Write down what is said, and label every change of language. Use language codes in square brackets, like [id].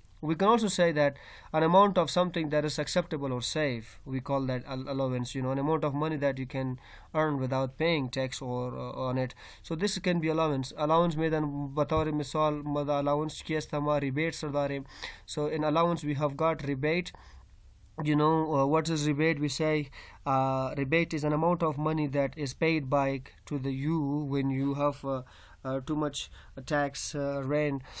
[en] We can also say that an amount of something that is acceptable or safe, we call that allowance, an amount of money that you can earn without paying tax or on it. So this can be allowance. [fa] Allowance میدن بطور مثال ماذا allowance کی است ما rebates داریم. [en] So in allowance we have got rebate. What is rebate? We say rebate is an amount of money that is paid by to the you when you have too much tax rent.